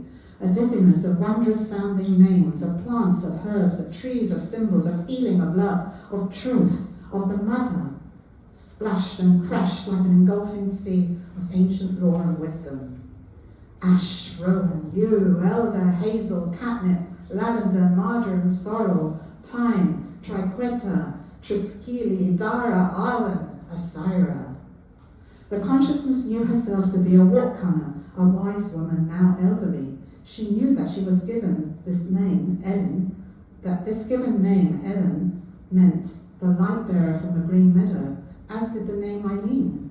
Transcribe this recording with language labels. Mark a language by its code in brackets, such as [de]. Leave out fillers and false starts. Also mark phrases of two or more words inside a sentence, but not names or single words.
[en] A dizziness of wondrous sounding names, of plants, of herbs, of trees, of symbols, of healing, of love, of truth, of the mother, splashed and crashed like an engulfing sea of ancient lore and wisdom. Ash, rowan, yew, elder, hazel, catnip, lavender, marjoram, sorrel, thyme, triqueta, triskele, dara, awan, ASAIRA. The consciousness knew herself to be a walk-comer, a wise woman, now elderly. She knew that she was given this name, Ellen, that this given name, Ellen, meant the light-bearer from the green meadow, as did the name Eileen.